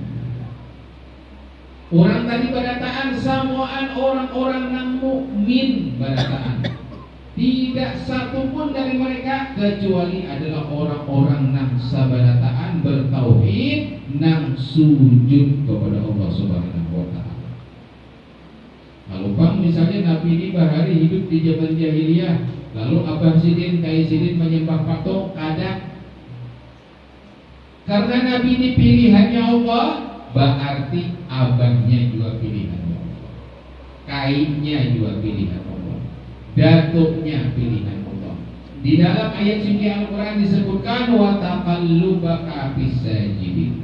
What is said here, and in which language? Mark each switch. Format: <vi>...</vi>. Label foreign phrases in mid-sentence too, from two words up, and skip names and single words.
<bjn>Orang tadi barataan samuan orang-orang yang mukmin barataan.</bjn> <id>Tidak satu pun dari mereka kecuali adalah orang-orang yang sabarataan bertauhid, nang sujud kepada Allah</id> <ar>سبحانه وتعالى.</ar> <id>Kalau bang misalnya Nabi ini bahari hidup di zaman jahiliyah, lalu Abah Sidin,</id> <bjn>Kai Sidin menyembah patung, ada.</bjn> <id>Karena Nabi ini pilihannya Allah, berarti abahnya juga pilihannya Allah, kainnya juga pilihan Allah, datuknya pilihan Allah. Di dalam ayat suci Al-Quran disebutkan</id> <ar>وتقلبك في الساجدين.</ar>